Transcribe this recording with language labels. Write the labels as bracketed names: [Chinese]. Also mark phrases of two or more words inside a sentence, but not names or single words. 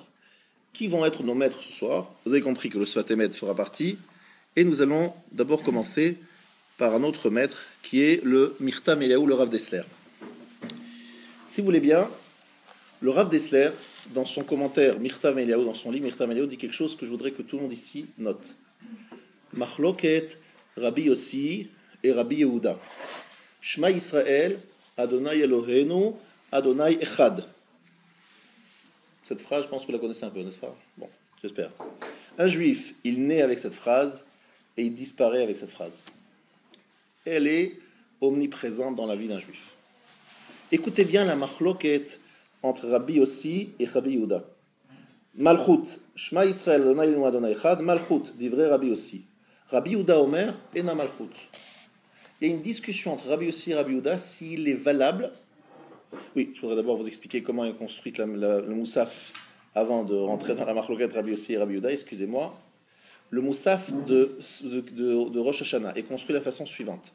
[French] Qui vont être nos maîtres ce soir? Vous avez compris que le Sfat Emet fera partie, et nous allons d'abord commencer par un autre maître, qui est le Mirtam Eliaou, le Rav Dessler. Si vous voulez bien, le Rav Dessler, dans son commentaire Mirtam Eliaou, dans son livre Mirtam Eliaou, dit quelque chose que je voudrais que tout le monde ici note. Machloket, Rabbi Yossi et Rabbi Yehuda. [Hebrew] שמע ישראל, ה' אלהינו, ה' אחד. [French] Cette phrase, je pense que vous la connaissez un peu, n'est-ce pas? Bon, j'espère. Un juif, il naît avec cette phrase et il disparaît avec cette phrase. Elle est omniprésente dans la vie d'un juif. Écoutez bien la machloket entre Rabbi Yossi et Rabbi Yehuda. [Hebrew] מלכות, שמע ישראל, ה' אלהינו ה' אחד, מלכות, דברי רבי יוסי. רבי יהודה אומר, אינה מלכות. [French] Il y a une discussion entre Rabbi Yossi et Rabbi Yehuda s'il est valable. Oui, je voudrais d'abord vous expliquer comment est construite le Moussaf avant de rentrer dans la machloket Rabbi Yossi et Rabbi Yehuda, excusez-moi. Le Moussaf de Rosh Hashanah est construit de la façon suivante.